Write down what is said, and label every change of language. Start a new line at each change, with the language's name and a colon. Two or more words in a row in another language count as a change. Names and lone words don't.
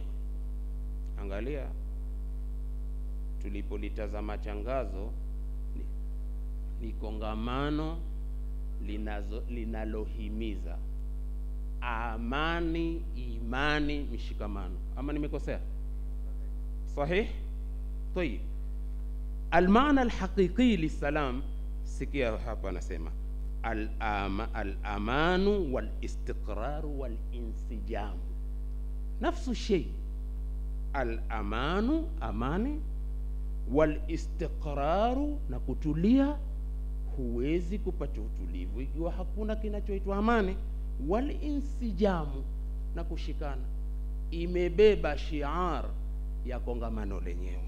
Swahili: Angalia, tulipolitazama changazo ni kongamano linalohimiza amani, imani, mshikamano. Ama nimekosea?
Arabic: صحيح؟ طيب، المعنى الحقيقي للسلام,
Swahili: sikia hapa nasema
Arabic: الأمن والاستقرار والانسجام، نفس الشيء. Al-amanu,
Swahili: amani, wal-istiqraru, na kutulia. Huwezi kupata utulivu ikiwa hakuna kinachoitwa amani. Wal-insijamu, na kushikana. Imebeba shiar ya kongamano lenyewe.